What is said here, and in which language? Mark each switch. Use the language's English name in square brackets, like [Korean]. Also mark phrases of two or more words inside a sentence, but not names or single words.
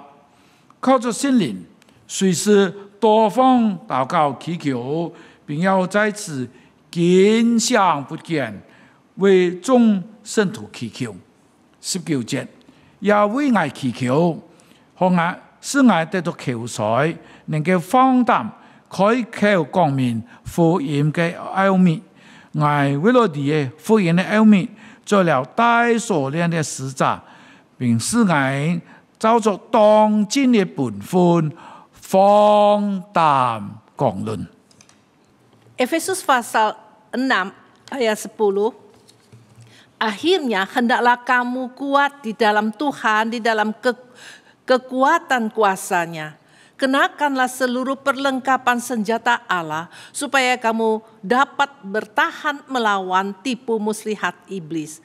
[Cantonese] 靠着心靈，隨時多方禱告祈求，並要在此堅想不倦，為眾聖徒祈求。19節，也為我祈求，使我得到口才，能夠放膽開口講明福音嘅奧秘。我為了你嘅福音嘅奧秘，做了帶鎖鏈的使者，並使我照着當今的本分，放膽講論。 [Indonesian] Efesus pasal 6 ayat 10. Akhirnya hendaklah kamu kuat di dalam Tuhan, di dalam kekuatan kuasa-Nya. Kenakanlah seluruh perlengkapan senjata Allah, supaya kamu dapat bertahan melawan tipu muslihat iblis.